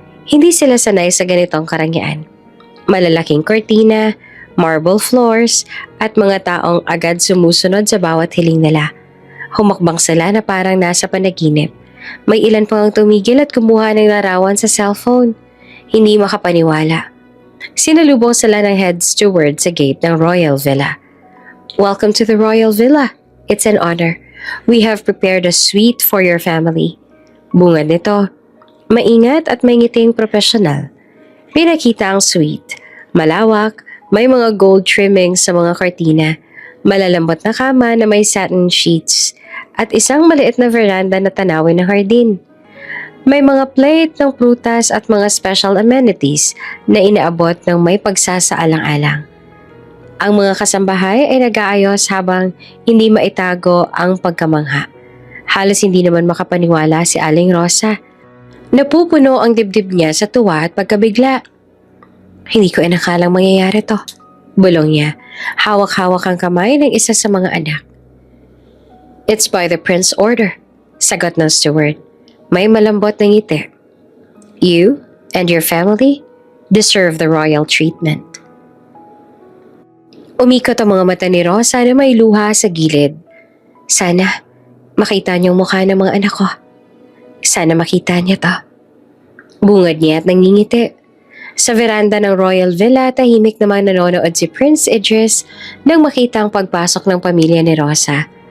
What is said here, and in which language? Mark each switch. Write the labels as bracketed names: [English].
[Filipino] Hindi sila sanay sa ganitong karangyaan. Malalaking kortina, marble floors, at mga taong agad sumusunod sa bawat hiling nila. Humakbang sila na parang nasa panaginip. May ilan pang tumigil at kumuha ng larawan sa cellphone. Hindi makapaniwala. Sinalubong sila ng head steward sa gate ng Royal Villa. [English] Welcome to the Royal Villa. It's an honor. We have prepared a suite for your family. [Filipino] Bungad nito. Maingat at may ngiting profesional. Pinakita ang suite. Malawak, may mga gold trimmings sa mga kortina, malalambot na kama na may satin sheets, at isang maliit na veranda na tanawin ng hardin. May mga plate ng prutas at mga special amenities na inaabot ng may pagsasaalang-alang. Ang mga kasambahay ay nag-aayos habang hindi maitago ang pagkamangha. Halos hindi naman makapaniwala si Aling Rosa. Napupuno ang dibdib niya sa tuwa at pagkabigla. Hindi ko inakalang mangyayari to. Bulong niya. Hawak-hawak ang kamay ng isa sa mga anak. [English] It's by the prince's order, [Filipino] sagot ng steward. May malambot na ngiti. [English] You and your family deserve the royal treatment. [Filipino] Umikot ang mga mata ni Rosa na may luha sa gilid. Sana, Makita niyong mukha ng mga anak ko. Sana makita niya to. Bungad niya at nangingiti. Sa veranda ng Royal Villa, tahimik namang nanonood si Prince Idris nang makita ang pagpasok ng pamilya ni Rosa.